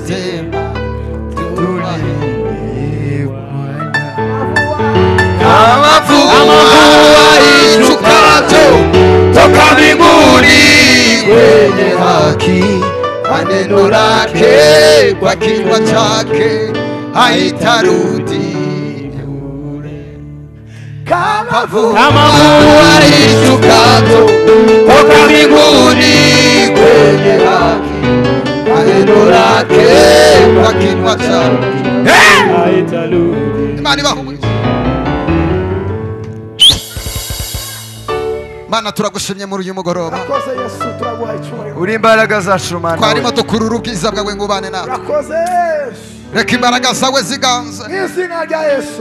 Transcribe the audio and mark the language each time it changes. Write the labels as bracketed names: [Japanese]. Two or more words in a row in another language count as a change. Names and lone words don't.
[Swahili] kama mvua ishukayo toka mbinguni wenye haki neno lake kwa kinywa chake haitarudi kama mvua ishukayo toka mbinguni wenye haki neno lake kwa kinywa chake haitarudi [Kinyarwanda] Imana ibahumurize Mana turagushimye muri uyu mugoroba uri imbaraga zacu Mana twarimo dukurura ubwiza bwawe ngo ubane natwe reka imbaraga zawe ziganze izina rya Yesu